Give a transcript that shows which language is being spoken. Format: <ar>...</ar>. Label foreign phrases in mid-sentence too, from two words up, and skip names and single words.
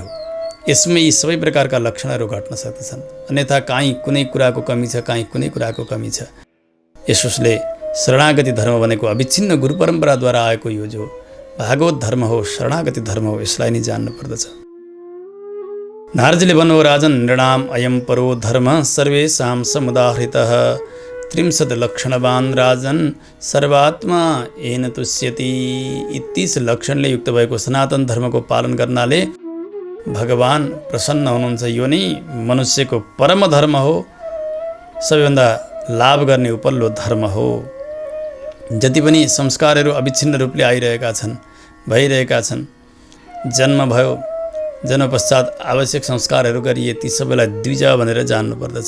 <ne>यसमै यी सबै प्रकारका लक्षणहरू घट्न सक्दछन्। अन्यथा काहीँ कुनै कुराको कमी छ, काहीँ कुनै कुराको कमी छ। यसोस्ले शरणागति धर्म भनेको अविच्छिन्न गुरु परम्पराद्वारा आएको यो जो भागवत धर्म हो, शरणागति धर्म हो, यसलाई नै जान्नु पर्दछ। नारदजीले भन्नुभयो,</ne> <sa>राजन नृणाम अयम परो धर्म सर्वेषां समुदाहृतः 30 लक्षणवान राजन सर्वात्मा येन तुष्यति।</sa> <ne>30 लक्षणले युक्त भएको सनातन धर्मको पालन गर्नाले भगवान प्रसन्न हुनुहुन्छ। यो नै मनुष्यको परम धर्म हो, सबैभन्दा लाभ गर्ने उपल्लो धर्म हो। जति पनि संस्कारहरू अविच्छिन्न रूपले आइरहेका छन्, भइरहेका छन्, जन्म भयो, जन्म पश्चात आवश्यक संस्कारहरू गरिए, ती सबैलाई द्विज भनेर जान्नुपर्दछ।</ne>